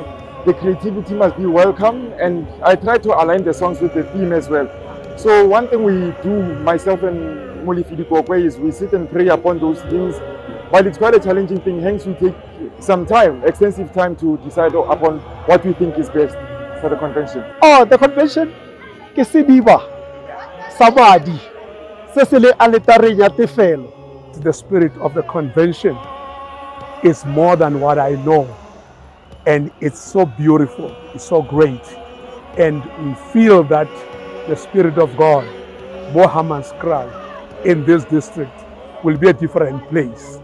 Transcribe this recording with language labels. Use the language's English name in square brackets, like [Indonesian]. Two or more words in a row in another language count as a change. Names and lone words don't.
[English] The creativity must be welcome, and I try to align the songs with the theme as well. So one thing we do, myself and Molifidi Kokwe, is we sit and pray upon those things. But it's quite a challenging thing, hence we take some time, extensive time to decide upon what we think is best for the convention. Oh, the convention [Tswana] ke sediba sabadi se se le aletareng ya tefelo. [English] The spirit of the convention is more than what I know, and it's so beautiful, it's so great, and we feel that the spirit of God, Mohammed's crowd in this district will be a different place.